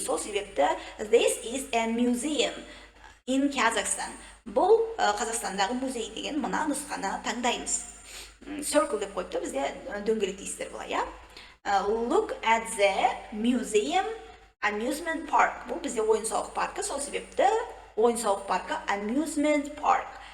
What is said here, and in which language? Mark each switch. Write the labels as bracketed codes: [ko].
[kk] Сол себепті [en] this is a museum in Kazakhstan. [kk] Бұл Қазақстандағы музей деген мына нұсқаны таңдаймыз. Circle деп қойыпты, бізде дөңгелек дейсіздер бұлай, иә? [en] Look at the museum amusement park. [kk] Бұл бізде ойын-сауық паркі, сол себепті ойын-сауық паркі amusement park.